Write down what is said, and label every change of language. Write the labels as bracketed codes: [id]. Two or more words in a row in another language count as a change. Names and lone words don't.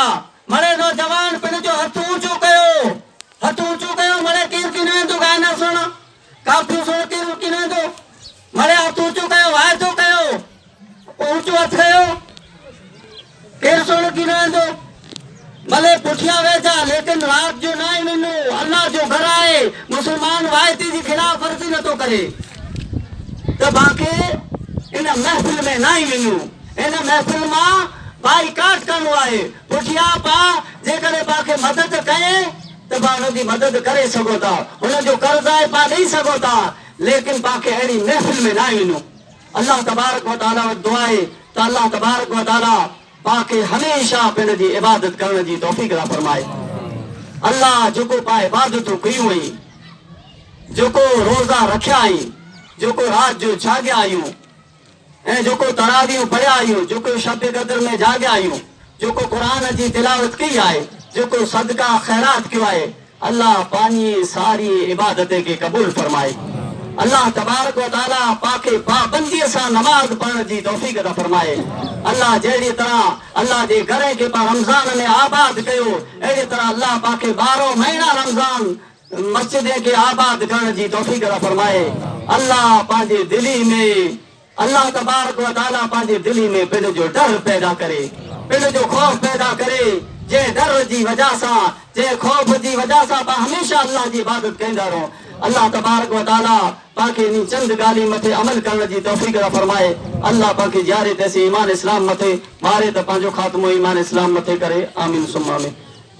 [sd] मड़े नौजवान पंहिंजो हथ ऊंचो कयो, हथ ऊंचो कयो। मड़े केरु कीन वेंदो गाना सुण, काफ़ियूं सुण, केरु कीन वेंदो। मड़े हथ ऊंचो कयो, वाइदो कयो, ऊंचो हथ कयो, केरु सुण कीन वेंदो। भले पुठियां वेठा लेकिन रात जो ना ही वञो, अल्लाह जो घर आहे। मुसलमान वाइदे जी खिलाफ वर्जी नथो करे त बाक़ी इन महफ़िल में ना ही वञो, इन महफ़िल मां बाइकाट करणो आहे। पुठियां पा जेकॾहिं पाखे मदद कये त पा हुनजी मदद करे सघो था, हुनजो कर्ज़ आहे पा ॾेई सघो था, लेकिन पाखे अहिड़ी महफ़िल में ना ही वञो। [ar] الله تبارك وتعالى [sd] वटि दुआ आहे त [ar] الله تبارك وتعالى [sd] पाके हमेशा पिण जी इबादत करण जी तौफ़ीक़ अता फरमाए। अल्लाह जेको पा इबादतूं कयूं आहिनि, जेको रोज़ा रखिया आहिनि, जेको राति जो जाॻिया आहियूं ऐं जेको तरावियूं पढ़िया आहियूं, जेको शब क़द्र में जाॻिया आहियूं, जेको क़ुरान जी तिलावत कई आहे, जेको सदका ख़ैरात कयो आहे, अल्लाह पंहिंजी सारी इबादत खे क़बूल फरमाए। [ar] الله تبارك وتعالى [sd] पाके पाबंदीअ सां नमाज़ पढ़ण जी तौफ़ीक़ अता फरमाए। अल्लाह जहिड़ी तरह अल्लाह जे घर खे पा रमज़ान में आबाद कयो, अहिड़ी तरह अल्लाह पाके 12 महीना रमज़ान मस्जिद खे आबाद करण जी तौफ़ीक़ अता फरमाए। अल्लाह पंहिंजे दिली में, [ar] الله تبارك وتعالى [sd] पंहिंजे दिली में पिण जो डर पैदा करे, पिण जो ख़ौफ़ पैदा करे। जंहिं डर जी वजह सां, जंहिं ख़ौफ़ जी वजह सां पा हमेशा अल्लाह जी इबादत कंदा रहो। [ar] الله تبارك وتعالى [sd] पाके इन चंद ॻाल्हि मथे अमल करण जी तौफ़ीक़ अता फरमाए। अल्लाह पाके जारे तैसे ईमान इस्लाम मथे मारे त पंहिंजो ख़ात्मो ईमान इस्लाम मथे करे। [ar] آمين ثم آمين.